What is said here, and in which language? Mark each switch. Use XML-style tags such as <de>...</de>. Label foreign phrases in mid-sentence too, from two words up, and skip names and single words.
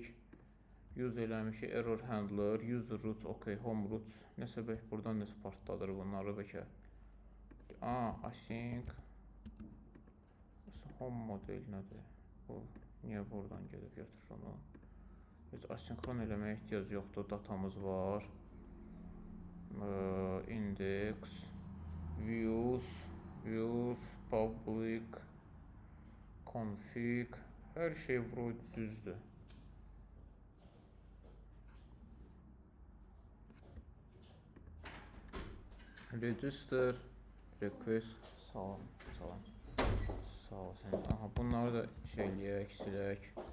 <az>Use eləmişik,</az> <en>error handler, user roots, okay, home roots.</en> <az>Nəsə bək, buradan nəsə partladır bunları bəkə. Async.</az> <en>Home model</en> <az>nədir? Bu, niyə buradan gedib götürür onu? Heç asynkron eləməyə ehtiyac yoxdur, datamız var.</az> <en>Index, views, public, config,</en> <az>hər şey düzdür.</az> <en>Register, request, salam.</en> <az>Sağ ol sən. Aha, bunları da silək.</az>